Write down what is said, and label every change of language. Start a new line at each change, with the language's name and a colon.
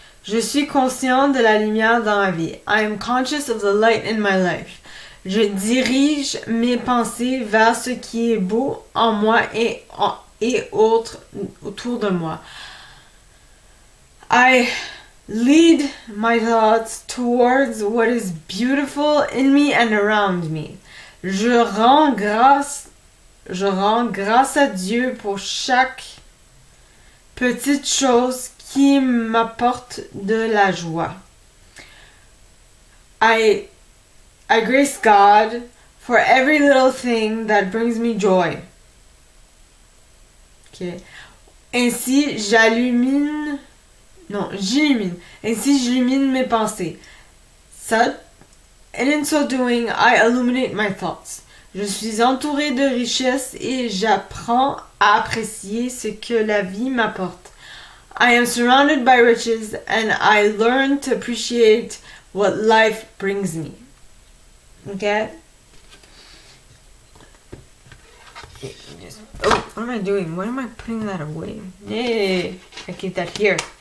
French: Je suis conscient de la lumière dans ma vie.
English: I am conscious of the light in my life.
French: Je dirige mes pensées vers ce qui est beau en moi et autour de moi.
English: I lead my thoughts towards what is beautiful in me and around me.
French: Je rends grâce à Dieu pour chaque petite chose qui m'apporte de la joie.
English: I grace God for every little thing that brings me joy.
French: Okay. Ainsi, j'illumine. Ainsi, j'illumine mes pensées.
English: So, and in so doing, I illuminate my thoughts.
French: Je suis entourée de richesses et j'apprends à apprécier ce que la vie m'apporte.
English: I am surrounded by riches and I learn to appreciate what life brings me. Okay? Oh, what am I doing? Why am I putting that away? Yay! I keep that here.